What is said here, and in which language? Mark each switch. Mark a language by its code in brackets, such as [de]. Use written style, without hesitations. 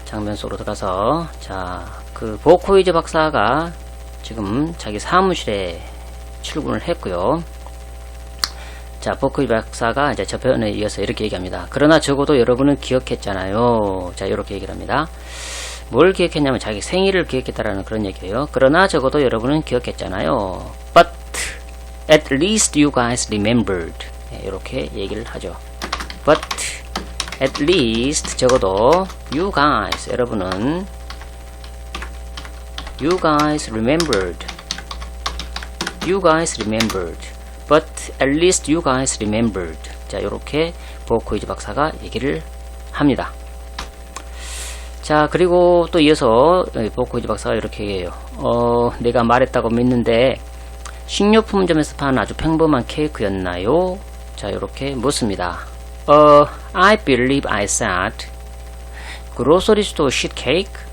[ko] 장면 속으로 들어가서 자, 그 보코이즈 박사가 지금 자기 사무실에 출근을 했고요. 자, 자, 버크위 박사가 이제 저편에 이어서 이렇게 얘기합니다. 그러나 적어도 여러분은 기억했잖아요. 자, 이렇게 얘기를 합니다. 뭘 기억했냐면 자기 생일을 기억했다라는 그런 얘기예요. 그러나 적어도 여러분은 기억했잖아요. [en] But at least you guys remembered. [ko] 네, 이렇게 얘기를 하죠. [en] But at least [ko] 적어도 [en] you guys [ko] 여러분은 [en] you guys remembered. You guys remembered. But at least you guys remembered. [ko] 자, 이렇게 버크위즈 박사가 얘기를 합니다. 자, 그리고 또 이어서 버크위즈 박사가 이렇게 얘기해요. 내가 말했다고 믿는데 식료품점에서 파는 아주 평범한 케이크였나요? 자, 이렇게 묻습니다. [en] I believe I said grocery store sheet cake.